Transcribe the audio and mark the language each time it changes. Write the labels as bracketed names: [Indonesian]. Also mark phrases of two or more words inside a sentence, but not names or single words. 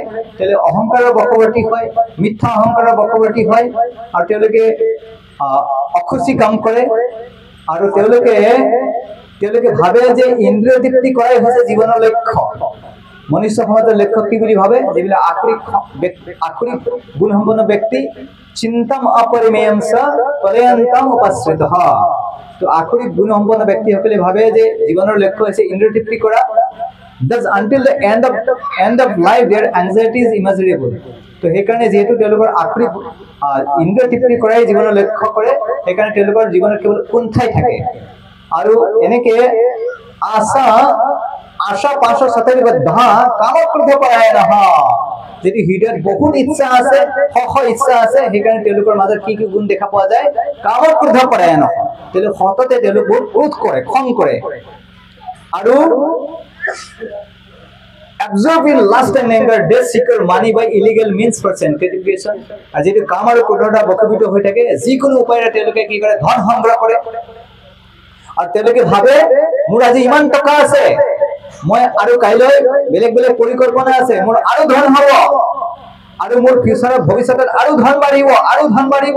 [Assamese] তেওঁলোকে অহংকাৰৰ বশৱৰ্তী হয়, মিথ্যা অহংকাৰৰ বশৱৰ্তী হয়, আৰু তেওঁলোকে অখুচি কাম কৰে, আৰু তেওঁলোকে ভাবে যে ইন্দ্ৰিয় তৃপ্তি কৰাই হৈছে জীৱনৰ লক্ষ্য। মনুষ্য সমাজৰ লক্ষ্য কি বুলি ভাবে? যিবিলাক আক্ষৰিক গুণসম্পন্ন ব্যক্তি, [Sanskrit] চিন্তাম অপৰিমেয়ম স পৰয়ন্তম উপাশ্ৰিতঃ। [Assamese] তো আক্ষৰিক গুণসম্পন্ন ব্যক্তিসকলে ভাবে যে জীৱনৰ লক্ষ্য হৈছে ইন্দ্ৰিয় তৃপ্তি কৰা। [English] Thus until the end of life their anxiety is immeasurable. [Assamese] তো সেইকাৰণে যেহেতু তেওঁলোকৰ আক্ষৰিক ইন্দ্ৰিয় তৃপ্তি কৰাই জীৱনৰ লক্ষ্য কৰে, সেইকাৰণে তেওঁলোকৰ জীৱনত কেৱল কুণ্ঠাই থাকে। আৰু এনেকে [Sanskrit] আশা পাশ সতেজ বদ্ধা কামক্ৰোধ পৰায়ণঃ। [Assamese] যদি হৃদয়ত বহুত ইচ্ছা আছে, ইচ্ছা আছে, সেইকাৰণে তেওঁলোকৰ মাজত কি কি গুণ দেখা পোৱা যায়? [Sanskrit] কামক্ৰোধ পৰায়ণঃ। [Assamese] তেওঁলোক সততে তেওঁলোক বহুত ক্ৰোধ কৰে, খং কৰে, আৰু [English] absorb in lust and anger, they seek money by illegal means for gratification. [Assamese] আৰু যদি কাম আৰু ক্ৰোধত বশীভূত হৈ থাকে, যিকোনো উপায়েৰে তেওঁলোকে কি কৰে? ধন সংগ্ৰহ কৰে। আৰু তেওঁলোকে ভাবে মোৰ আজি ইমান টকা আছে, মই আৰু কাইলৈ বেলেগ বেলেগ পৰিকল্পনা আছে, মোৰ আৰু ধন হ'ব, আৰু মোৰ ফিউচাৰত ভৱিষ্যতত আৰু ধন বাঢ়িব, আৰু ধন বাঢ়িব।